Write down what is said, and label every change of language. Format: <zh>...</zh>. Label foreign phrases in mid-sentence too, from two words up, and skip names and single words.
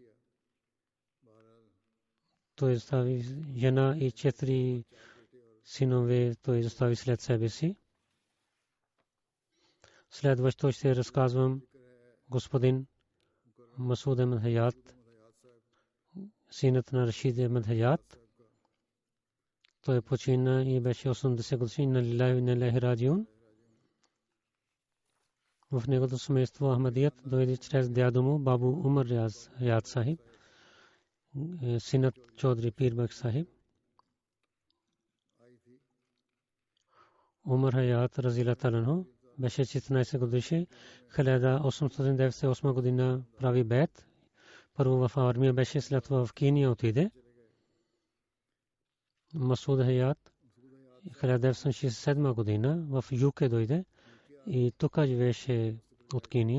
<bg>Той остави жена и 4 синове, той остави след себе си. Следващо ще разказвам господин Масуд Ахмед Хаят, синът на Рашид Ахмед Хаят. Той почина и беше 80 годишен.</bg> <ar>إنا لله وإنا إليه راجعون.</ar> <bg>В неговото семейство Ахмадият дойде чрез дядо му Бабу Умар Хаят Сахиб, синът Чодри Пир Бак Сахиб. Умар Хаят</bg> <ar>رضي الله عنه</ar> <bg>беше 14 годишен. 1898 година прави бейт. Първо в армия беше, след това в Кения отиде. Масуд Хаят 1967 година в ЮК дойде и тук живееше от Кения.</bg>